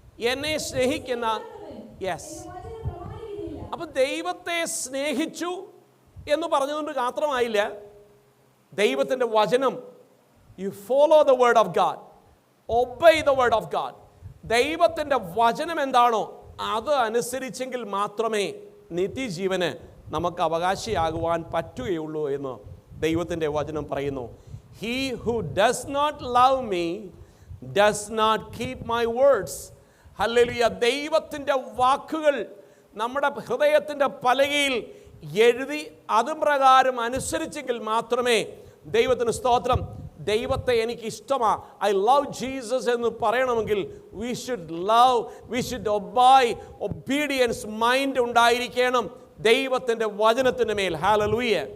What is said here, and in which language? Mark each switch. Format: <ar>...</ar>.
<ml>എന്നെ സ്നേഹിക്കുന്ന, യെസ്, അപ്പം ദൈവത്തെ സ്നേഹിച്ചു എന്ന് പറഞ്ഞതുകൊണ്ട് മാത്രമായില്ല, ദൈവത്തിൻ്റെ വചനം,</ml> <en>you follow the word of God,</en> <ml>obey the word of God. ദൈവത്തിൻ്റെ വചനം എന്താണോ അത് അനുസരിച്ചെങ്കിൽ മാത്രമേ നിത്യജീവന് നമുക്ക് അവകാശിയാകുവാൻ പറ്റുകയുള്ളൂ എന്ന് ദൈവത്തിൻ്റെ വചനം പറയുന്നു.</ml> <en>He who does not love me does not keep my words.</en> <ml>Hallelujah. ദൈവത്തിൻ്റെ വാക്കുകൾ നമ്മുടെ ഹൃദയത്തിൻ്റെ പലകയിൽ എഴുതി അതും പ്രകാരം അനുസരിച്ചെങ്കിൽ മാത്രമേ, ദൈവത്തിന് സ്തോത്രം, ദൈവത്തെ എനിക്ക് ഇഷ്ടമാണ്,</ml> <en>I love Jesus</en> <ml>എന്ന് പറയണമെങ്കിൽ</ml> <en>we should obey, obedience mind</en> <ml>ഉണ്ടായിരിക്കണം ദൈവത്തിൻ്റെ വചനത്തിൻ്റെ മേൽ. ഹല്ലേലൂയ.</ml>